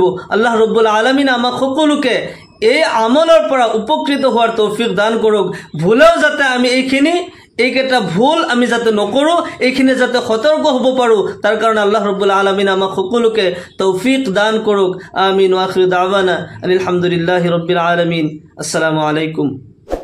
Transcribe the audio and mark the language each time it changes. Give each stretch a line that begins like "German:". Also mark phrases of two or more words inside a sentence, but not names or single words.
Arabic: الله رب العالمين
Assamese: আমাক সকলোকে এই আমলৰ পৰা উপকৃত হোৱাৰ তৌফিক দান কৰক। ভুলেও যাতে আমি এইকেইটা ভুল আমি যাতে নকৰোঁ, এইখিনি যাতে সতৰ্ক হ'ব পাৰোঁ, তাৰ কাৰণে
Arabic: الله رب العالمين
Assamese: আমাক সকলোকে তৌফিক দান কৰক। আমিন।
Arabic: وآخر دعوانا الحمد لله رب العالمين. السلام عليكم.